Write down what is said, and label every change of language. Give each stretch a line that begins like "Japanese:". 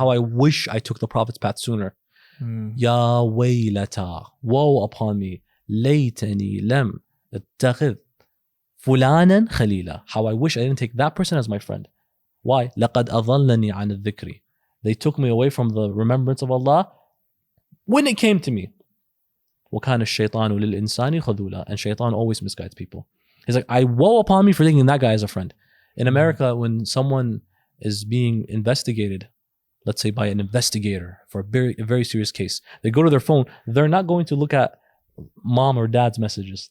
English: How I wish I took the Prophet's path sooner.
Arabic: Ya waylata,
English: woe upon me.
Arabic: Laytani lam attakhidh fulanan khalila.
English: How I wish I didn't take that person as my friend. Why?
Arabic: لقد أضلني عن الذكر.
English: They took me away from the remembrance of Allah when it came to me.
Arabic: وكان الشيطان للإنسان خذولا.
English: And shaitan always misguides people. He's like, I woe upon me for taking that guy as a friend. In America, when someone is being investigated, let's say by an investigator for a very serious case, they go to their phone. They're not going to look at mom or dad's messages.